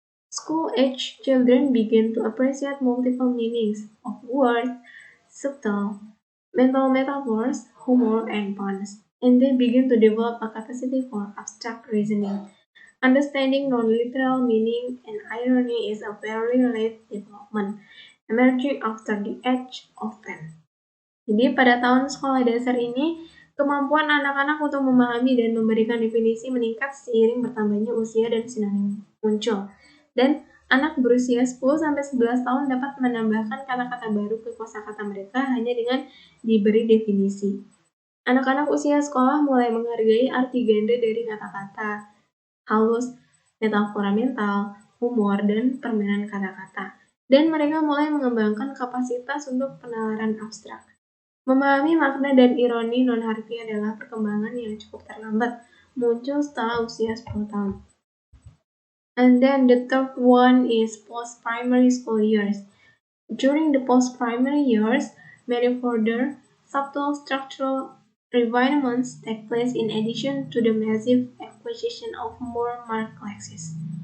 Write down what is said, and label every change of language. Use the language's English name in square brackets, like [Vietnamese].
[English] School-age children begin to appreciate multiple meanings of words, subtle, mental metaphors, humor, and puns, and they begin to develop a capacity for abstract reasoning. Understanding non-literal meaning and irony is a very late development, emerging after the age of 10. [Indonesian] Jadi pada tahun sekolah dasar ini, kemampuan anak-anak untuk memahami dan memberikan definisi meningkat seiring bertambahnya usia dan sinonim muncul. Dan anak berusia 10-11 tahun dapat menambahkan kata-kata baru ke kosakata mereka hanya dengan diberi definisi. Anak-anak usia sekolah mulai menghargai arti ganda dari kata-kata, halus, metafora mental, humor, dan permainan kata-kata. Dan mereka mulai mengembangkan kapasitas untuk penalaran abstrak. Memahami makna dan ironi non-harfiah adalah perkembangan yang cukup terlambat, muncul setelah usia 10 tahun. [English] And then the third one is post-primary school years. During the post-primary years, many further subtle structural refinements take place in addition to the massive acquisition of more marked classes.